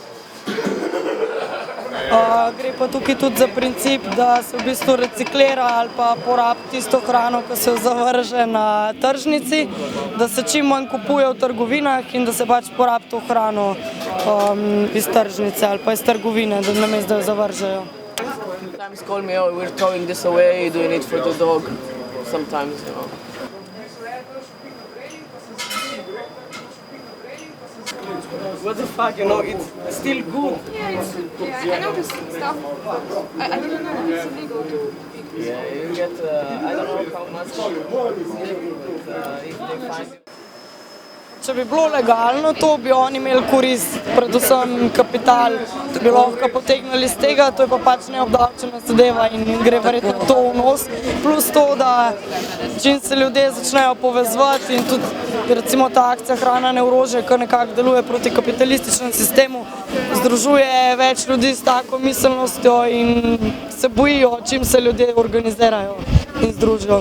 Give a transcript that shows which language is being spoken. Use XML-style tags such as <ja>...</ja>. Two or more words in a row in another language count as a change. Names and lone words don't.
<sl>Gre pa tukaj tudi za princip, da se v bistvu reciklira ali pa porabi tisto hrano, ki se jo zavrže na tržnici, da se čim manj kupuje v trgovinah in da se pač porabi to hrano iz tržnice ali pa iz trgovine, da namesto da jo zavržejo.</sl> <en>Sometimes call me, oh, we're throwing this away, doing it for the dog. Sometimes, you know. What the fuck, you know, it's still good. Yeah, I know this stuff. I didn't know it's illegal to eat this. Yeah, you get, I don't know how much, but if they find you.</en> <sl>Če bi bilo legalno, to bi oni imeli korist, predvsem kapital, bi lahko potegnili z tega, to je pa pač neobdavčena zadeva in gre verjetno to v nos. Plus to, da čim se ljudje začnejo povezovati in tudi recimo ta akcija Hrana ne orožje, ki nekako deluje proti kapitalističnemu sistemu, združuje več ljudi s tako miselnostjo in se bojijo, čim se ljudje organizirajo in združijo.</sl>